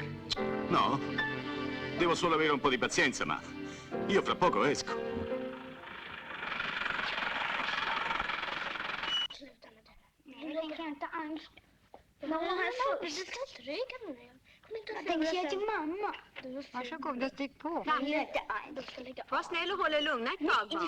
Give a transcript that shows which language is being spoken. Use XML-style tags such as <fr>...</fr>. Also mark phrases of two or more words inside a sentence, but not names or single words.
<it>No, devo solo avere un po' di pazienza, ma io fra poco esco.</it> <sv>Tänk jag till mamma. Varsågod och stick på. Var snäll och håll er lugna ett tag, barn.</sv>